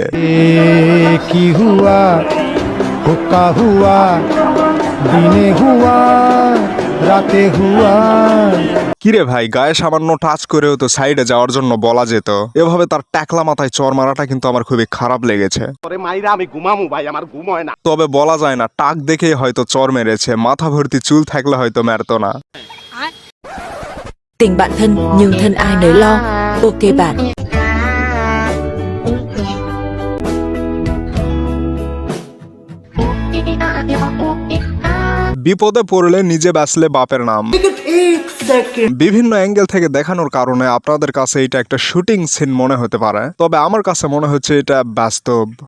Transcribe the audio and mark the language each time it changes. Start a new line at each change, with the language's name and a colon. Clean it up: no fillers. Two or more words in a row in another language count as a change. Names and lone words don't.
Bangla: কি হুয়া হুকা হুয়া দিনে হুয়া রাতে হুয়া। কিরে ভাই, গায়ে সামান্য টাচ করেও তো সাইডে যাওয়ার জন্য বলা যেত। এভাবে তার টাকলা মাথায় চর মারাটা কিন্তু আমার খুবই খারাপ লেগেছে। তবে বলা যায় না, টাক দেখেই হয়তো চর মেরেছে, মাথা ভর্তি চুল থাকলে হয়তো মারতো না।
Vietnamese: Tình bạn thân nhưng thân ai nấy lo. Ok bạn.
Bangla: বিপদে পড়লে নিজে বাঁচলে বাপের নাম। বিভিন্ন অ্যাঙ্গেল থেকে দেখানোর কারণে আপনাদের কাছে এটা একটা শুটিং সিন মনে হতে পারে, তবে আমার কাছে মনে হচ্ছে এটা বাস্তব।